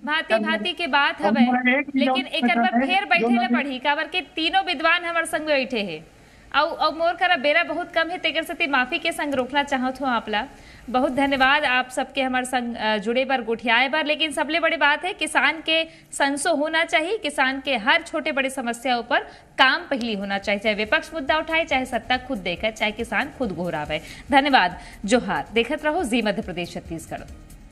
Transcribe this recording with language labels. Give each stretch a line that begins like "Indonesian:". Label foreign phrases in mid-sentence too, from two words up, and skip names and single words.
Chhattisgarhi: भांति के बात हवे, लेकिन एक बार फिर बैठे ले पड़ी काबर के तीनों विद्वान हमारे संग बैठे है और मोर करा बेरा बहुत कम है, तेकर से माफी के संग रोकना चाहत हूँ आपला। बहुत धन्यवाद आप सबके हमारे संग जुड़े बार गुठियाए बार। लेकिन सबले बड़ी बात है किसान के संसो होना चाहिए, किसान के हर छोटे बड़े समस्याओं पर काम पहली होना चाहिए, चाहे विपक्ष मुद्दा उठाए, चाहे सत्ता खुद देकर, चाहे किसान खुद घोरावे। धन्यवाद, जोहार। देखत रहो जी मध्य प्रदेश छत्तीसगढ़।